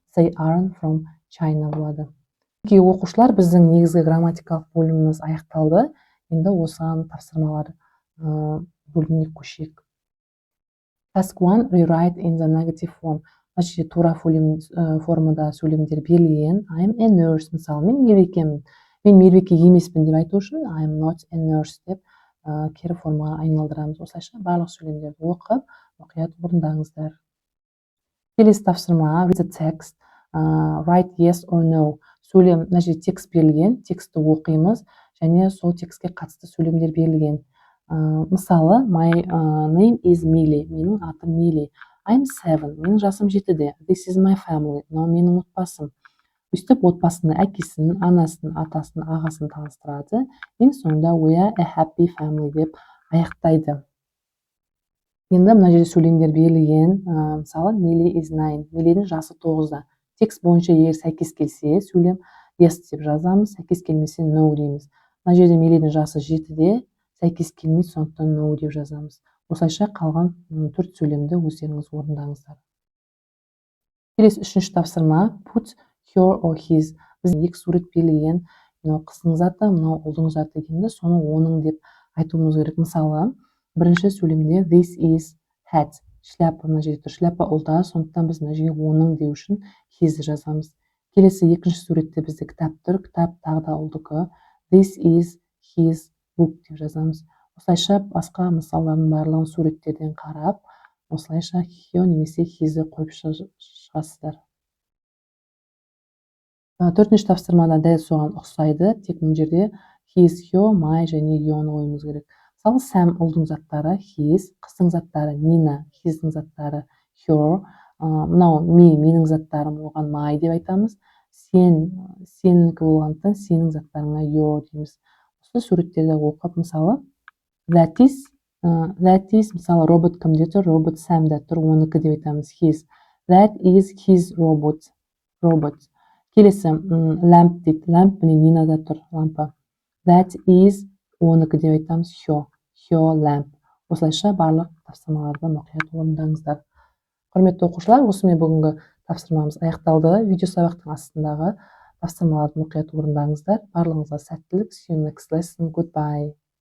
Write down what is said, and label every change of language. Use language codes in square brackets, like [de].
[en] They aren't from China болады. [kk] Оқушылар, біздің негізгі грамматикалық бөліміміз аяқталды. Енді осыған тапсырмалар бөліміне көшейік. [en] Task 1. Rewrite in the negative form. [kk] Значит, тура формада сөйлемдер берілген. [en] I am a nurse. [kk] Мысалы, мен медбикемін. Мен медбике емеспін деп айту үшін [en] I am not a nurse [kk] деп кері формаға айналдырамыз. Осылайша барлық сөйлемдерді оқып, мұқият орындаңыздар. Келесі тапсырма. [en] Read the text. Write yes or no. [kk] Сөйлем, мына жерде текст берілген, текстті оқимыз және сол текстке қатысты сөйлемдер берілген. [en] Мысалы, my name is Millie. [kk] Менің атым Millie. [en] I'm 7. [kk] Менің жасым 7-де. [en] This is my family. [kk] Мынау менің отбасым. Өстіп отбасының әкесін, анасын, атасын, ағасын таныстырады. Ең соңында [en] we are a happy family [kk] деп аяқтайды. Енді мына жерде сөйлемдер берілген. [en] Мысалы, Millie is 9. [kk] Millie'дің жасы 9-да. Текст бойынша егер сәйкес келсе, сөйлем yes деп жазамыз, сәйкес келмесе no дейміз. Мына жерде Millie'дің жасы 7-де. Сәйкес келмейді, сондықтан no деп жазамыз. Осылайша қалған 4 сөйлемді өздеріңіз орындаңыздар. Келесі 3-ші тапсырма. [en] Put her or his. [kk] Біз екі сурет берілген. Мынау қыздың заты, мынау ұлдың заты екенде, соны оның деп айтуымыз керек. Мысалы, бірінші сөйлемде [en] this is hat. [kk] Шляпа мына жерде тұр. Шляпа ұлда, сондықтан біз мына жерге оның деу үшін his жазамыз. Келесі екінші суретте бізде кітап тұр. Кітап тағы да ұлдікі. [en] This is his book [kk] деп жазамыз. Осылайша басқа мысалдардың барлығын суреттерден қарап, осылайша her немесе his-ді қойып шығасыздар. 4-ші тапсырмада дәл соған ұқсайды, тек мына жерде his, her, my және your-ны қоюымыз керек. Мысалы, Sam ұлдың заттары his, қыздың заттары Nina, his-дің заттары her, мынау менің заттарым, оған my деп айтамыз. Сенікі болғандықтан сенің заттарыңа your дейміз. Осы суреттерді оқып, мысалы, that is, мысалы, робот кімде тұр? Робот Sam'да тұр, оныкі деп айтамыз his. [en] That is his robot. [kk] Келесі, lamp дейді. Lamp міне Нинада тұр, лампа. That is, оныкі деп айтамыз her lamp. Осылайша барлық тапсырмаларды мұқият орындаңыздар. Құрметті оқушылар, осымен бүгінгі тапсырмамыз аяқталды. Видео сабақтың астындағы тапсырмаларды мұқият орындаңыздар. Барлығыңызға сәттілік. [en] See you next lesson. Goodbye.